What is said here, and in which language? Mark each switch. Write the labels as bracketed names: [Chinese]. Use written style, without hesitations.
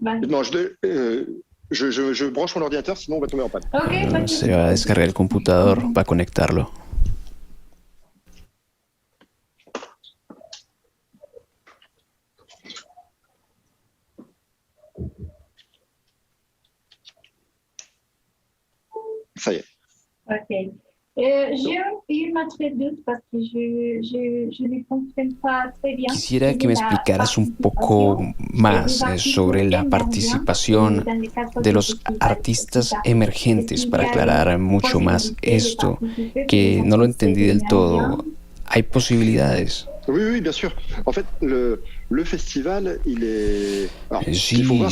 [French] Non, je branche mon ordinateur, sinon on va tomber en panne. Ok, [Spanish] Se va a descargar el computador para conectarlo. [French] Ça y est. ok. J'ai eu un autre doute parce que je ne comprends pas très bien. [Spanish] Quisiera que me explicaras un poco más sobre la participación de los artistas emergentes para aclarar mucho más esto, que no lo entendí del todo. ¿Hay posibilidades? [French] Oui, bien sûr. En fait, le festival, il est... Alors,